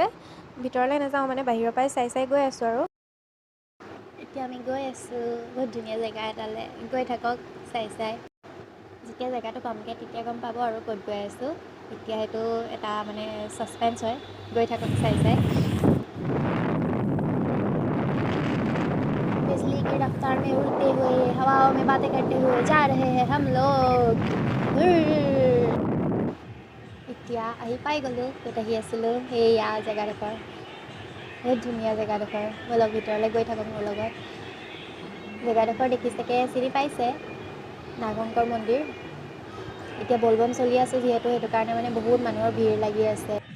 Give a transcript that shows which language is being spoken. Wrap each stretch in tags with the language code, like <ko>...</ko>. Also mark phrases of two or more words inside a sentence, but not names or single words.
<as>ভিতৰলৈ নাযাওঁ, মানে বাহিৰৰ পৰাই চাই গৈ আছোঁ আৰু। এতিয়া আমি গৈ আছোঁ বহুত ধুনীয়া জেগা এটালৈ, গৈ থাকক চাই। যেতিয়া জেগাটো পামগৈ তেতিয়া গম পাব আৰু ক'ত গৈ আছোঁ। এতিয়া সেইটো এটা মানে ছাছপেঞ্চ হয়, গৈ থাকক চাই।</as> <hi>बिजली की रफ्तार में उड़ते हुए हवाओं में बातें करते हुए जा रहे हैं हम लोग।</hi> <as>এতিয়া আহি পাই গ'লোঁ, ক'ত আহি আছিলোঁ, সেয়া জেগাডোখৰ। বহুত ধুনীয়া জেগাডোখৰ, ব'লক ভিতৰলৈ গৈ থাকক মোৰ লগত। জেগাডোখৰ দেখিছেকে, চিনি পাইছে, নাগশংকৰ মন্দিৰ। এতিয়া বলবম চলি আছে যিহেতু, সেইটো কাৰণে মানে বহুত মানুহৰ ভিৰ লাগি আছে।</as>